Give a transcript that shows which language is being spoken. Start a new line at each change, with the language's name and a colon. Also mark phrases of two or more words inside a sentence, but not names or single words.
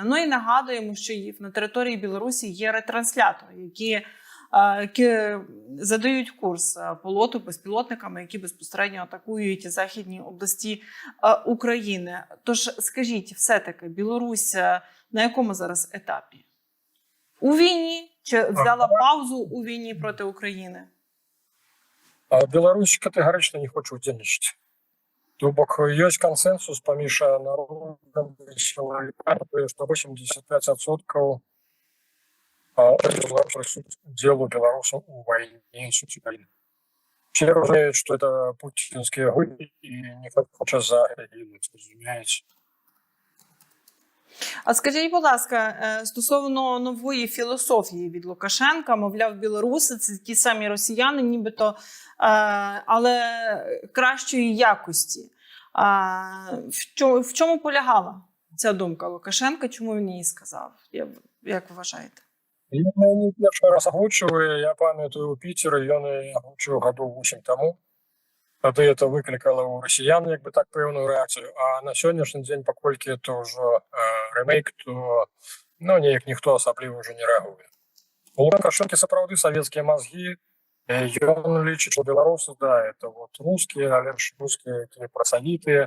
Ukrainian: Ну і нагадуємо, що на території Білорусі є ретранслятори, які задають курс польоту безпілотниками, які безпосередньо атакують західні області України. Тож скажіть, все-таки Білорусь на якому зараз етапі? У війні? Чи взяла паузу у війні проти України?
Belarusian: Білорусь категорично не хоче удзельнічаць. То бок ёсць кансенсус паміж народам, што 85% делу белорусов у
Russian: войне с Украиной. Все разумеют, что это путинские гульни, и никто не хочет загинуть, разумеете.
Ukrainian: А скажіть, будь ласка, стосовно нової філософії від Лукашенка, мовляв, білоруси – це ті самі росіяни, нібито, але кращої якості. В чому полягала ця думка Лукашенка? Чому він її сказав? Як ви вважаєте?
Belarusian: Я не перший раз агучиваю, я памятаю у Пітері, ён агучив гадоў 8 тому. Тады это выклікала у расіян пэўную рэакцыю, а на сённяшні дзень, паколькі это ўжо рэмейк, то неяк ніхто асабліва ўжо не рэагуе. У Лукашэнкі сапраўды савецкія мазгі, ён лічыць, што беларусы, это рускія, але ж рускія працавітыя.